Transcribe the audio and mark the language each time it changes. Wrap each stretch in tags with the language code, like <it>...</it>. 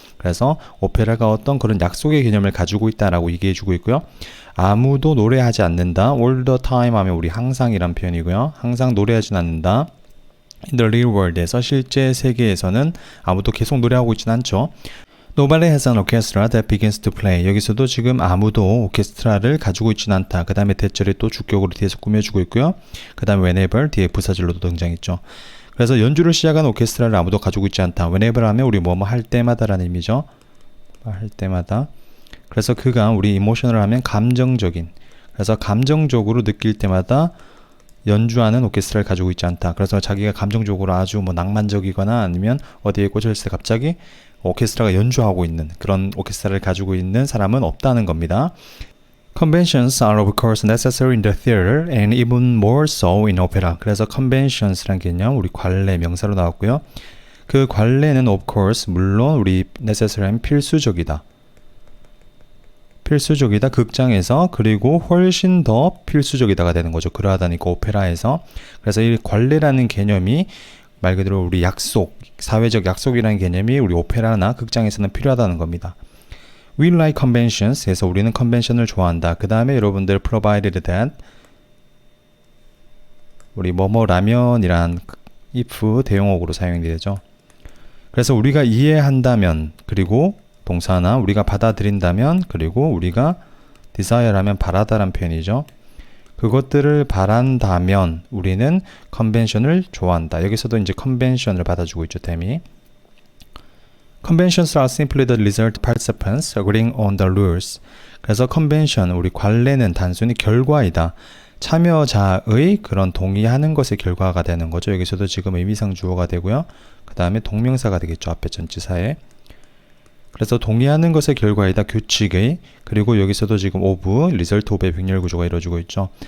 <ko>그래서 오페라가 어떤 그런 약속의 개념을 가지고 있다라고 얘기해 주고 있고요. 아무도 노래하지 않는다.</ko> <en>all the time</en> <ko>하면 우리 항상이란 표현이고요. 항상 노래하진 않는다.</ko> <en>In the real world</en> <ko>에서 실제 세계에서는 아무도 계속 노래하고 있진 않죠.</ko> <en>Nobody has an orchestra that begins to play.</en> <ko>여기서도 지금 아무도 오케스트라를 가지고 있진 않다. 그 다음에 대절이 또 주격으로 뒤에서 꾸며주고 있고요. 그 다음에 whenever 뒤에 부사절로도 등장했죠. 그래서 연주를 시작한 오케스트라를 아무도 가지고 있지 않다. whenever 하면 우리 뭐뭐 할 때마다라는 의미죠. 할 때마다. 그래서 그가 우리 이모셔널 하면 감정적인. 그래서 감정적으로 느낄 때마다 연주하는 오케스트라를 가지고 있지 않다. 그래서 자기가 감정적으로 아주 뭐 낭만적이거나 아니면 어디에 꽂혀있을 때 갑자기 오케스트라가 연주하고 있는 그런 오케스트라를 가지고 있는 사람은 없다는 겁니다.</ko> <en>Conventions are of course necessary in the theater and even more so in opera.</en> <ko>그래서 conventions란 개념 우리 관례 명사로 나왔고요. 그 관례는</ko> <en>of course</en> <ko>물론 우리 necessary 하면 필수적이다. 필수적이다 극장에서 그리고 훨씬 더 필수적이다가 되는 거죠. 그러하다니까 오페라에서. 그래서 이 관례라는 개념이 말 그대로 우리 약속, 사회적 약속이라는 개념이 우리 오페라나 극장에서는 필요하다는 겁니다.</ko> <en>We like conventions.</en> <ko>그래서 우리는 컨벤션을 좋아한다. 그 다음에 여러분들</ko> <en>provided that</en> <ko>우리 뭐뭐라면이란 if 대용어구로 사용이 되죠. 그래서 우리가 이해한다면 그리고 동사나 우리가 받아들인다면 그리고 우리가 desire 하면 바라다란 표현이죠. 그것들을 바란다면 우리는 컨벤션을 좋아한다. 여기서도 이제 컨벤션을 받아주고 있죠. 템이.</ko> <en>Conventions are simply the result participants agreeing on the rules.</en> <ko>그래서 컨벤션, 우리 관례는 단순히 결과이다. 참여자의 그런 동의하는 것의 결과가 되는 거죠. 여기서도 지금 의미상 주어가 되고요. 그 다음에 동명사가 되겠죠. 앞에 전치사에. 그래서 동의하는 것의 결과이다. 규칙의. 그리고 여기서도 지금 of, result of의 병렬 구조가 이루어지고 있죠.</ko>